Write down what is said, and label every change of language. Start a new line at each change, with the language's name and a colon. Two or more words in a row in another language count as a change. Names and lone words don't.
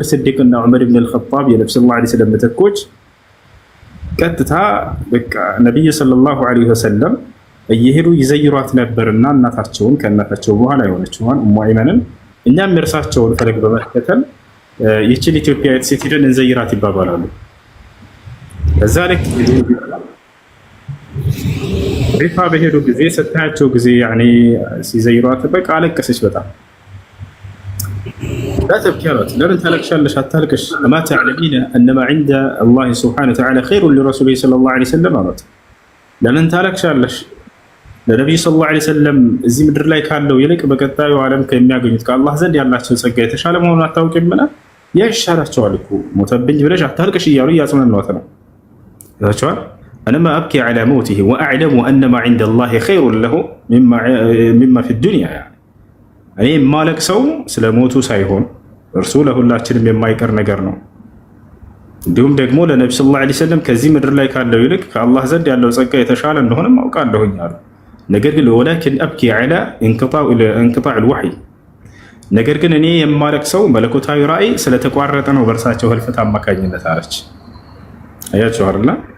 Amharic: ስዲቅ እና ዑመር ኢብኑ አልኸጣብ የነብዩ
Arabic: صلى الله عليه وسلم
Amharic: ምትኮች ቀጥታ በቃ ነብዩ
Arabic: صلى الله عليه وسلم
Amharic: እየሄዱ ይዘይሯት ነበርና እናታቸውን ከእናታቸው በኋላ የሆነችውን ኡሙ አይመንን እኛም እርሳቸውን ፈለግ በመከተል ይህችን ኢትዮጵያዊት ሴት ሄደን እንዘይራት ይባባላሉ። እዛ ልክ ቤቷ በሄዱ ጊዜ ስታያቸው ጊዜ ያኔ ሲዘይሯት በቃ አለቀሰች በጣም።
Arabic: لا تبكي
Amharic: አሏት። ለምን ታለቅሻለሽ? አታልቅሽ።
Arabic: أما تعلمين أن ما عند الله سبحانه وتعالى خير لرسوله صلى الله عليه وسلم
Amharic: አሏት። ለምን ታለቅሻለሽ? ለነብዩ
Arabic: صلى الله عليه وسلم
Amharic: እዚህ ምድር ላይ ካለው ይልቅ በቀጣዩ ዓለም ከሚያገኙት ከአላህ ዘንድ ያላቸው ጸጋ የተሻለ መሆኑን አታውቂምና? ያሻላቸዋል እኮ ሞተብኝ ብለሽ አታልቅሽ እያሉ እያጽናኗት ነው። ታቻዋል
Arabic: أنما أبكي على موته وأعلم أن ما عند الله خير له مما في الدنيا يعني
Amharic: እኔ የማለቅሰው ስለ ሞቱ ሳይሆን እርሱ ለሁላችንም የማይቀር ነገር ነው። እንዲሁም ደግሞ ለነብዩ
Arabic: صلى الله عليه وسلم
Amharic: ከዚህ ምድር ላይ ካለው ይልቅ ከአላህ ዘንድ ያለው ጸጋ የተሻለ እንደሆነም አውቃለሁኝ አሉ። ነገር ግን
Arabic: ولكن أبكي على انقطاع الوحي፣
Amharic: ነገር ግን እኔ የማለቅሰው መለኮታዊ ራእይ ስለተቋረጠ ነው በእርሳቸው ህልፈት አማካኝነት አለች። አያችሁ አይደል?